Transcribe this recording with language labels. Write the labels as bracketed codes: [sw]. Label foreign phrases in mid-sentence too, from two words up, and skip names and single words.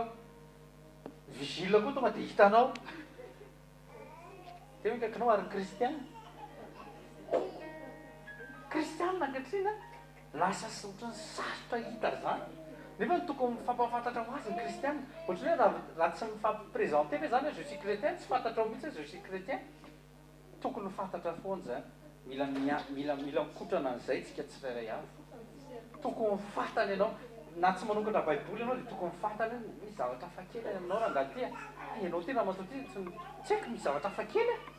[mg] Vigile koa tonga dia hitanao. Dia hoe kaikinao ary ny kristiana. Kristiana ankehitriny lasa sy ohatry ny sarotra hita zany. Nefa tokony mifampafantatra ho azy ny kristiana. Ohatry hoe raha tsy mifampiprésente hoe zany [fr] je suis chrétien, [mg] tsy fantatrao mihitsy [fr] je suis chrétien. [mg] Tokony fantatra foana zany. Mila mikotrana an'izay tsika tsirairay avy. Tokony fantany ianao na tsy manokatra baiboly ianao dia tokony fantany misy zavatra hafakely aminao raha angaty. Ianao tena matoty tsy haiko misy zavatra hafakely.